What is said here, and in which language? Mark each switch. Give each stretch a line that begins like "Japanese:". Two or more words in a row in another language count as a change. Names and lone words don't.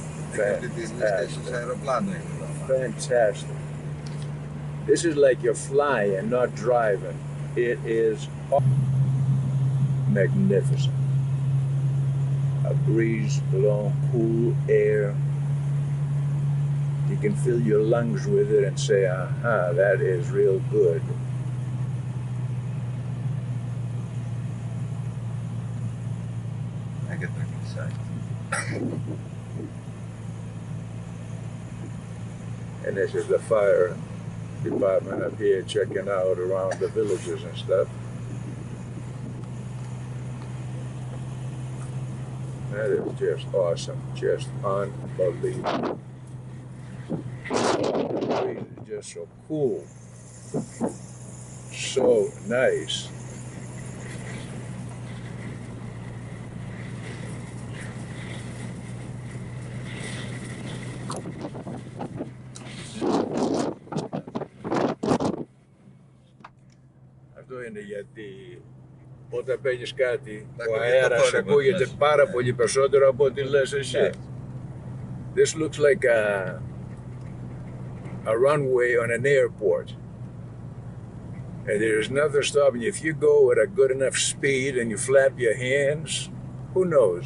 Greek: Και τις λίστες στους αεροπλάνο είναι εδώ.
English: Fantastic. This is like you're flying, not driving. It is magnificent. A breeze blowing cool air. You can fill your lungs with it and say, aha, that is real good.
Greek: Να και το κλεισάκι.
English: And this is the fire department up here checking out around the villages and stuff. That is just awesome, just unbelievable. The breeze is just so cool, so nice.
Greek: Αυτό είναι γιατί όταν παίρνεις κάτι, ο αέρας ακούγεται πάρα πολύ περισσότερο από ό,τι λες εσύ.
English: This looks like a runway on an airport. And there's nothing stopping you. If you go at a good enough speed and you flap your hands, who knows?